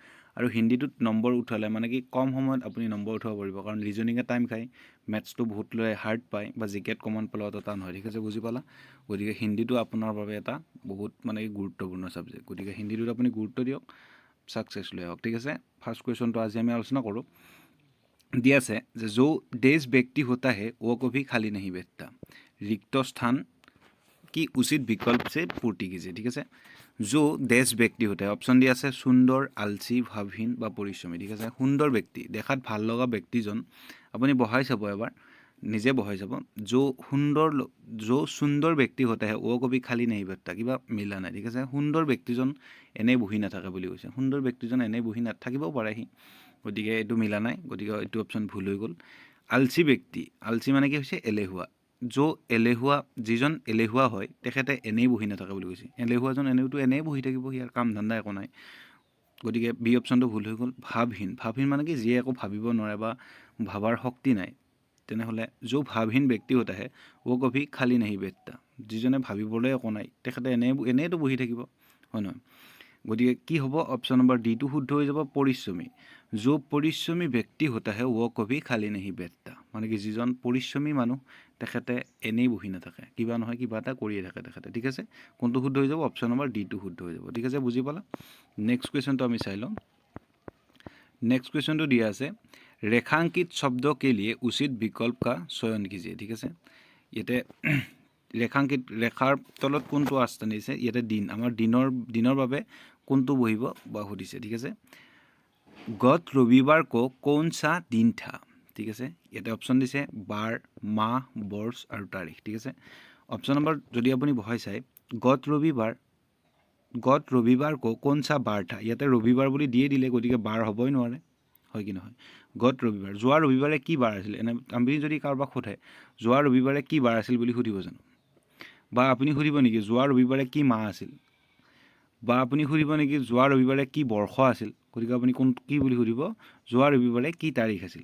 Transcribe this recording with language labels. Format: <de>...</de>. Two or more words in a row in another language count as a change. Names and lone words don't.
<as>আৰু হিন্দীটোত নম্বৰ উঠালে মানে কি কম সময়ত আপুনি নম্বৰ উঠাব পাৰিব, কাৰণ ৰিজনিঙে টাইম খায়, মেথছটো বহুত লৈ হাৰ্ড পায়, বা জিকেট কমন পেলোৱাটো অত টান হয়, ঠিক আছে। বুজি পালা? গতিকে হিন্দীটো আপোনাৰ বাবে এটা বহুত মানে কি গুৰুত্বপূৰ্ণ ছাবজেক্ট। গতিকে হিন্দীটোত আপুনি গুৰুত্ব দিয়ক, ছাকচেছ লৈ আহক, ঠিক আছে।</as> <en>first question</en> <as>আজি আমি আলোচনা কৰোঁ। দিয়া আছে যে</as> <hi>जो देश व्यक्ति होता है वो कभी खाली नहीं बैठता, रिक्त स्थान की उचित विकल्प से पूर्ति कीजिए, ठीक है। जो देश व्यक्ति होता है</hi> <as>অপশ্যন দিয়া আছে সুন্দৰ, আলসী, ভাৱহীন বা পৰিশ্ৰমী, ঠিক আছে। সুন্দৰ ব্যক্তি, দেখাত ভাল লগা ব্যক্তিজন আপুনি বহাই চাব এবাৰ, নিজে বহাই চাব।</as> <hi>जो सुन्दर व्यक्ति होता है वो कभी खाली नहीं बैठता,</hi> <as>কিবা মিলা নাই, ঠিক আছে। সুন্দৰ ব্যক্তিজন এনেই বহি নাথাকে বুলি কৈছে। সুন্দৰ ব্যক্তিজন এনেই বহি নাথাকিবও পাৰে সি, গতিকে এইটো মিলা নাই, গতিকে এইটো অপশ্যন ভুল হৈ গ'ল। আলসী ব্যক্তি, আলসী মানে কি হৈছে এলেহুৱা। এলেহুৱা, যিজন এলেহুৱা হয় তেখেতে এনেই বহি নাথাকে বুলি কৈছে। এলেহুৱাজন এনেওতো এনেই বহি থাকিব, ইয়াৰ কাম ধান্দা একো নাই, গতিকে বি অপশ্যনটো ভুল হৈ গ'ল। ভাৱহীন, ভাৱহীন মানে কি যিয়ে একো ভাবিব নোৱাৰে বা ভাবাৰ শক্তি নাই, তেনেহ'লে</as> <hi>जो भावहीन व्यक्ति होता है वो कभी खाली नहीं बैठता,</hi> <as>যিজনে ভাবিবলৈ একো নাই তেখেতে এনেইতো বহি থাকিব, হয় নহয়। গতিকে কি হ'ব,</as> <en>option number</en> <as>ডিটো শুদ্ধ হৈ যাব।</as> <hi>পৰিশ্ৰমী, जो परिश्रमी व्यक्ति होता है वो कभी खाली नहीं बैठता,</hi> <as>মানে কি যিজন পৰিশ্ৰমী মানুহ তেখেতে এনেই বহি নাথাকে, কিবা নহয় কিবা এটা কৰিয়ে থাকে তেখেতে, ঠিক আছে। কোনটো শুদ্ধ হৈ যাব,</as> <en>option number</en> <as>ডিটো শুদ্ধ হৈ যাব, ঠিক আছে। বুজি পালা?</as> <en>next question</en> <as>আমি চাই লওঁ।</as> <en>next question</en> <hi>तो दिया है रेखांकित शब्दों के लिए उचित विकल्प का चयन कीजिए, ठीक है।</hi> <as>ইয়াতে ৰেখাংকিত ৰেখাৰ তলত কোনটো আস্থান দিছে, ইয়াতে দিন আমাৰ দিনৰ বাবে কোনটো বহিব বা সুধিছে, ঠিক আছে।</as> <hi>गत रविवार को कौन सा दिन था, ठीक है।</hi> <as>ইয়াতে অপশ্যন দিছে</as> <hi>बार, माह, वर्ष और तारीख, ठीक है।</hi> <en>option number</en> <as>যদি আপুনি বহাই চাই,</as> <hi>गत रविवार को कौन सा बार था,</hi> <as>ইয়াতে ৰবিবাৰ বুলি দিয়ে দিলে, গতিকে বাৰ হ'বই নোৱাৰে, হয় কি নহয়। গত ৰবিবাৰ, যোৱা ৰবিবাৰে কি বাৰ আছিল, এনে আমি যদি কাৰোবাক সোধে যোৱা ৰবিবাৰে কি বাৰ আছিল বুলি সুধিব জানো, বা আপুনি সুধিব নেকি যোৱা ৰবিবাৰে কি মাহ আছিল, বা আপুনি সুধিব নেকি যোৱা ৰবিবাৰে কি বৰ্ষ আছিল, গতিকে আপুনি কোন কি বুলি সুধিব, যোৱা ৰবিবাৰে কি তাৰিখ আছিল।</as>